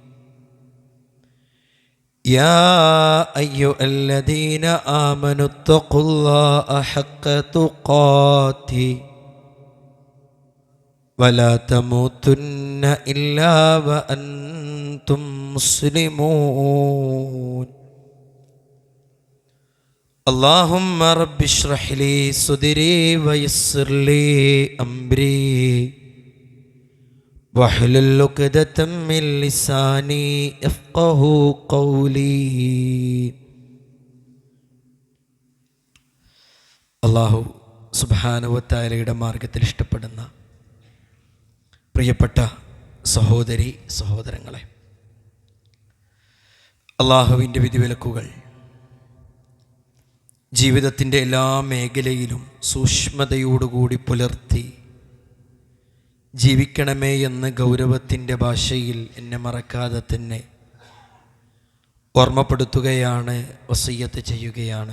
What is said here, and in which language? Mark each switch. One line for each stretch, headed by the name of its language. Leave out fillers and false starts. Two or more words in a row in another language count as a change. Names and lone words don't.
Arabic: يا أيها الذين آمنوا اتقوا الله حق تقاته ولا تموتن إلا وأنتم مسلمون. اللهم رب اشرح لي صدري ويسر لي أمري واحلل عقدة من لساني يفقهوا قولي.
Malayalam: അല്ലാഹു
Arabic: سبحانه وتعالى
Malayalam: മാർഗത്തിൽ ഇഷ്ടപ്പെടുന്ന പ്രിയപ്പെട്ട സഹോദരി സഹോദരങ്ങളെ, അല്ലാഹുവിൻ്റെ വിധിവിലക്കുകൾ ജീവിതത്തിൻ്റെ എല്ലാ മേഖലയിലും സൂക്ഷ്മതയോടുകൂടി പുലർത്തി ജീവിക്കണമേ എന്ന് ഗൗരവത്തിൻ്റെ ഭാഷയിൽ എന്നെ മറക്കാതെ തന്നെ ഓർമ്മപ്പെടുത്തുകയാണ്, വസിയ്യത്ത് ചെയ്യുകയാണ്.